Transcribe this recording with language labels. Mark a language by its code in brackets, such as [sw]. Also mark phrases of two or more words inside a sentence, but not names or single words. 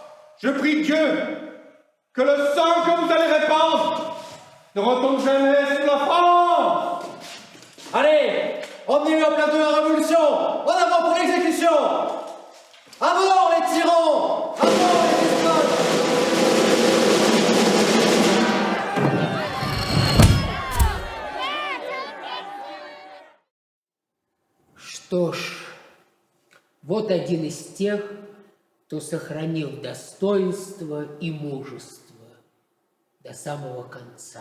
[fr] Je prie Dieu que le sang que vous allez répandre ne retombe jamais sur la France. Allez, emmenez-le en place de la Révolution. En avant pour l'exécution. À mort les tyrans. À mort les despotes. [ru] Что ж, вот один из тех, кто сохранил достоинство и мужество до самого конца.